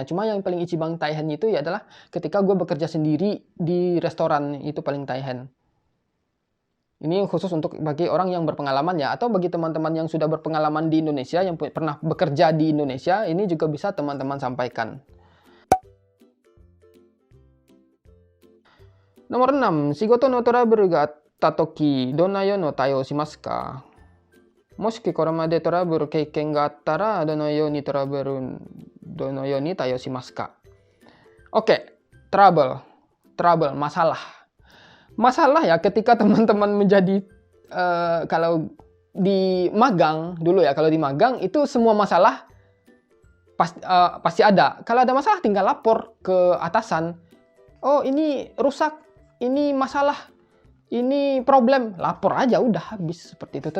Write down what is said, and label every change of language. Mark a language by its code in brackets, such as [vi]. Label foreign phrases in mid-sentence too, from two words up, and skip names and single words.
[id] Cuma yang paling [ja] 一番大変 [id] itu ya adalah ketika gue bekerja sendiri di restoran, itu paling Taihen. Ini khusus untuk bagi orang yang berpengalaman ya, atau bagi teman-teman yang sudah berpengalaman di Indonesia, yang pernah bekerja di Indonesia, ini juga bisa teman-teman sampaikan. Nomor 6, [ja] 仕事のトラブルがあった時、どのように対応しますか? もしこれまでトラブル経験があったら、どのように対応しますか? [id] Oke, trouble, masalah. Masalah ya ketika teman-teman menjadi kalau di magang dulu ya, kalau di magang itu semua masalah pasti ada. Kalau ada masalah tinggal lapor ke atasan. Oh, ini rusak, ini masalah, ini problem, lapor aja udah habis seperti itu.